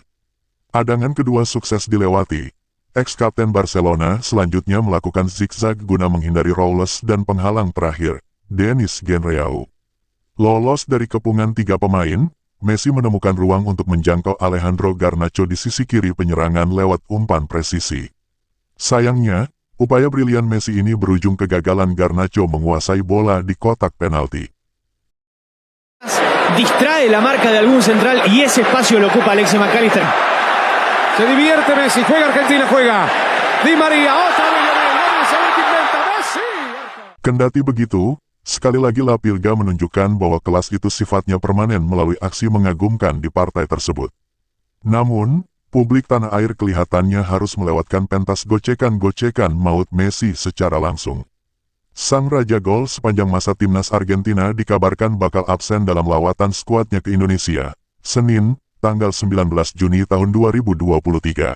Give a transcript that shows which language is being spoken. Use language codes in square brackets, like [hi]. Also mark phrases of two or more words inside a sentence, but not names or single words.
[id] Adangan kedua sukses dilewati. Ex-kapten Barcelona selanjutnya melakukan zigzag guna menghindari Rowles dan penghalang terakhir, Denis Genreau. Lolos dari kepungan 3 pemain, Messi menemukan ruang untuk menjangkau Alejandro Garnacho di sisi kiri penyerangan lewat umpan presisi. Sayangnya, upaya brilian Messi ini berujung kegagalan Garnacho menguasai bola di kotak penalti. [es] Distrae la marca de algún central y ese espacio lo ocupa Alexis McAllister. Se divierte Messi, juega Argentina, juega. Di María, otra vez Lionel, vamos a ver qué inventa Messi. [id] Kendati begitu, sekali lagi La Pilga menunjukkan bahwa kelas itu sifatnya permanen melalui aksi mengagumkan di partai tersebut. Namun, publik tanah air kelihatannya harus melewatkan pentas gocekan-gocekan maut Messi secara langsung. Sang Raja Gol sepanjang masa timnas Argentina dikabarkan bakal absen dalam lawatan skuadnya ke Indonesia, Senin, tanggal 19 Juni tahun 2023.